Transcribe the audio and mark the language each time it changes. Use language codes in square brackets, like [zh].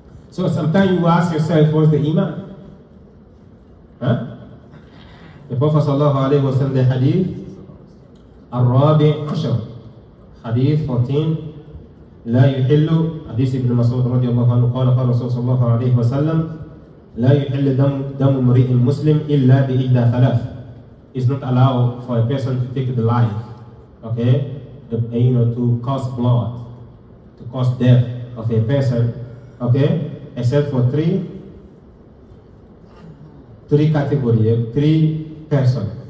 [en] So sometimes you ask yourself, what's the Imam? The Prophet ﷺ, the Hadith [ar] الرابع عشر [en] Hadith 14 [ar] لا يحل حديث ابن مسعود رضي الله عنه قال رسول صلى الله عليه وسلم لا يحل دم امرئ مسلم إلا بإحدى ثلاث. [en] It's not allowed for a person to take the life, okay, to cause blood, to cause death of a person, okay, except for three categories, 3 persons.